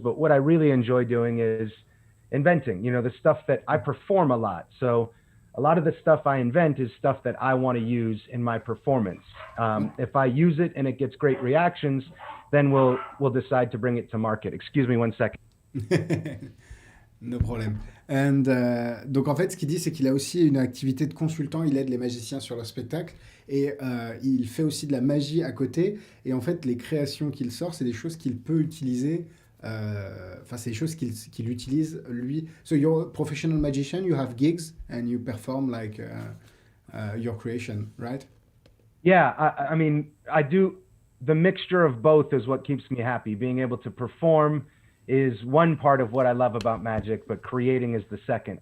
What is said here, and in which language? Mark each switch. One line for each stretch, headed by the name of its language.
English: But what I really enjoy doing is inventing, the stuff that I perform a lot. So a lot of the stuff I invent is stuff that I want to use in my performance. If I use it and it gets great reactions, then we'll decide to bring it to market. Excuse me one second. No problem.
French: Donc en fait, ce qu'il dit, c'est qu'il a aussi une activité de consultant. Il aide les magiciens sur leur spectacle et il fait aussi de la magie à côté. Et en fait, les créations qu'il sort, c'est des choses qu'il peut utiliser. Enfin, c'est des choses qu'il utilise lui.
English: So you're a professional magician. You have gigs and you perform like your creation, right? Yeah, I mean, I do. The mixture of both is what keeps me happy. Being able to perform is one part of what I love about magic, but creating is the second.